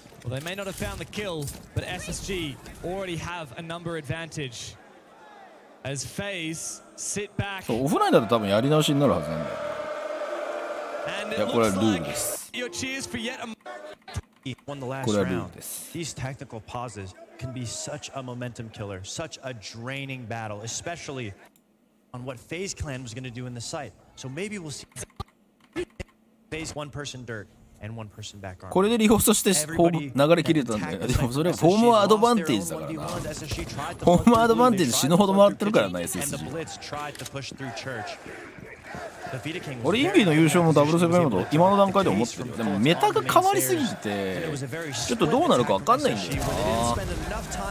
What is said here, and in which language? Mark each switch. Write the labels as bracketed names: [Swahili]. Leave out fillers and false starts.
[English] Well, they may not have found the kill, but SSG already have a number advantage. As FaZe [Japanese] そうオフラインだと多分やり直しになるはずなんだよね。いやこれはルールです。これはルールです。 [English] These technical pauses can be such a momentum killer, such a draining battle, especially on what FaZe Clan was going to do in the site. So maybe we'll see FaZe one person dirt and one person back armor. [Japanese] これでリホストしてフォーム流れ切れたんだよ。でもそれはフォームアドバンテージだからな。フォームアドバンテージ死ぬほどもらってるからな SSG。俺インビの優勝もダブルセブンと今の段階で思ってるよ。でもメタが変わりすぎてちょっとどうなるか分かんないんだよな。